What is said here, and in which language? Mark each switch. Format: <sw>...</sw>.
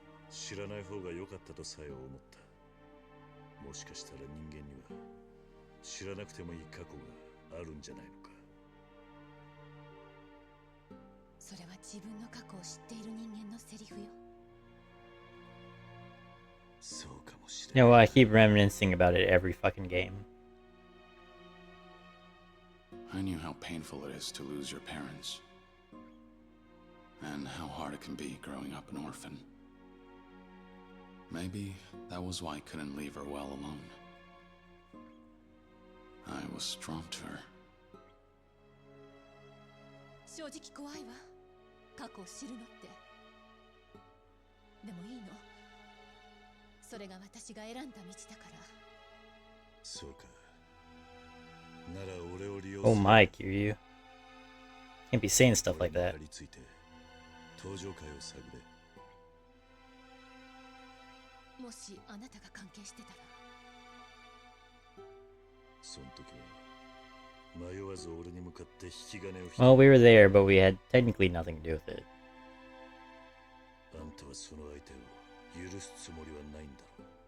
<ja>知らない方が良かったとさえ思った。もしかしたら人間には知らなくてもいい過去があるんじゃないのか。それは自分の過去を知っている人間のセリフよ。そうかもしれない。</ja> <en>You know what? I keep reminiscing about it every fucking game. I knew how painful it is to lose your parents, and how hard it can be growing up an orphan. Maybe that was why I couldn't leave her well alone. I was drawn to her.</en> <ja>正直怖いわ。過去を知るのって。でもいいの。それが私が選んだ道だから。そうか。なら俺を利用</ja> <en>Oh my, Kiryu. Can't be saying stuff like that.</en> <ja>登場会を探れ。もしあなたが関係してたら。その時は迷わず俺に向かって引き金を引き。</ja> <en>Well, we were there, but we had technically nothing to do with it.</en> <ja>あんたはその相手を許すつもりはないんだろう。</ja>